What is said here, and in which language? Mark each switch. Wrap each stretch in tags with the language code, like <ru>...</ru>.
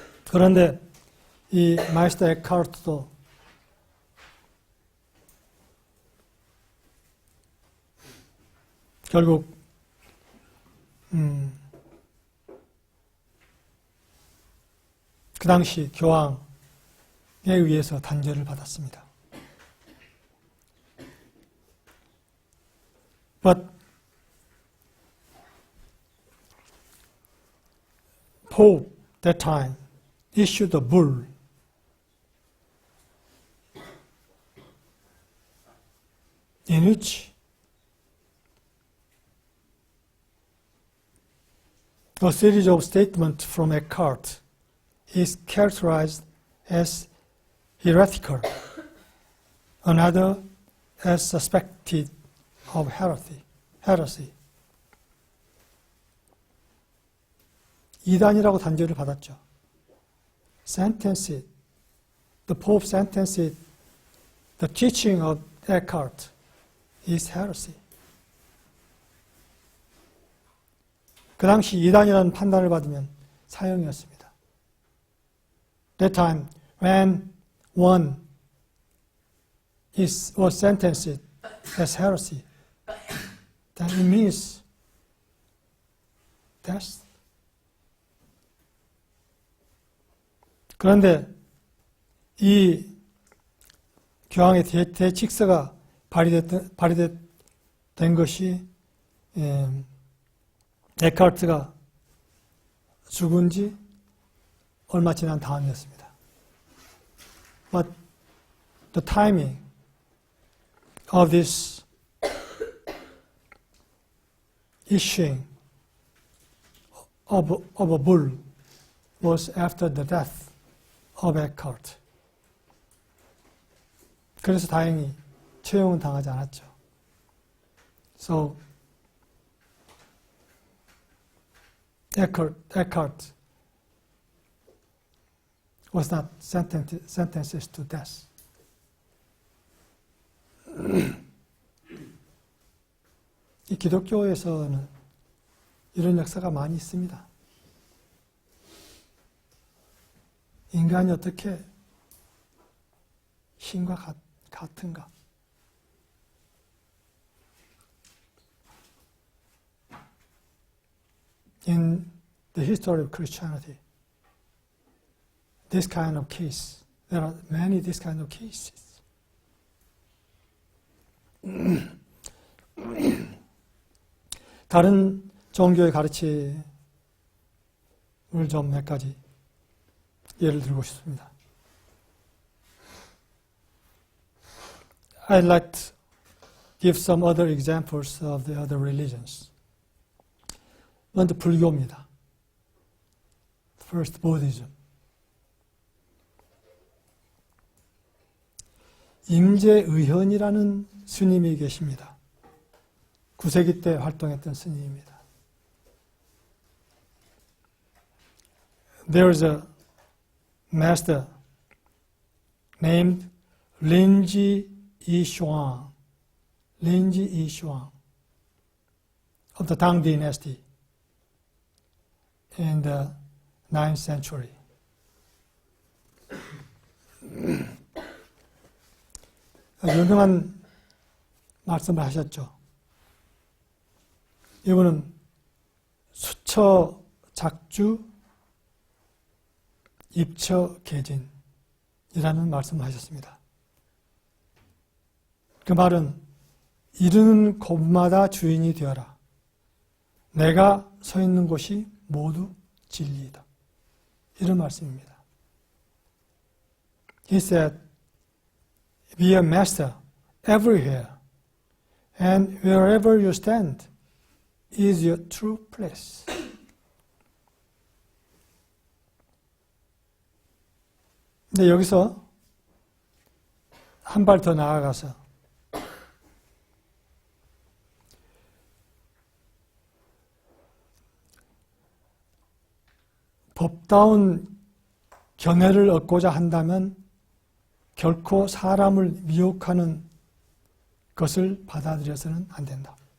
<ko>그런데 이 마이스터 에크하르트도 결국 그 당시 교황에 의해서 단죄를 받았습니다.</ko> <en>But Pope that time issued a bull in which a series of statements from Eckhart is characterized as heretical, another as suspected of heresy.</en> <ko>이단이라고 단죄를 받았죠.</ko> <en>The Pope sentenced it, the teaching of Eckhart is heresy.</en> <ko>그 당시 이단이라는 판단을 받으면 사형이었습니다.</ko> <en>That time, when one was sentenced as heresy, then it means death.</en> <ko>그런데 이 교황의 대칙서가 발의된 것이 에크하르트가 죽은 지 얼마 지난 다음이었습니다.</ko> <en>But the timing of this issuing of a bull was after the death of Eckhart.</en> <ko>그래서 다행히 처형은 당하지 않았죠.</ko> <en>So Eckhart was not sentenced to death.</en> <ko>이 기독교에서는 이런 역사가 많이 있습니다. 인간이 어떻게 신과 같은가?</ko> <en>In the history of Christianity, this kind of case, there are many this kind of cases.</en> <ko>다른 종교의 가르침을 좀 몇 가지 예를 들고 싶습니다.</ko> <en>I'd like to give some other examples of the other religions.</en> <ko>먼저 불교입니다.</ko> <en>First, Buddhism.</en> <ko>임재의현이라는 스님이 계십니다. 9세기 때 활동했던 스님입니다.</ko> <en>There's a master named Rinji Yi Xuan, Lin-ji Yi Xuan of the Tang dynasty in the 9th century.</en> <ko>유명한 말씀을 하셨죠. 이분은 수처 작주 입처 개진이라는 말씀을 하셨습니다. 그 말은 이르는 곳마다 주인이 되어라. 내가 서 있는 곳이 모두 진리이다. 이런 말씀입니다.</ko> <en>He said, be a master everywhere, and wherever you stand is your true place.</en> <ko>근데 여기서 한 발 더 나아가서 법다운 견해를 얻고자 한다면 결코 사람을 미혹하는 것을 받아들여서는 안 된다.</ko>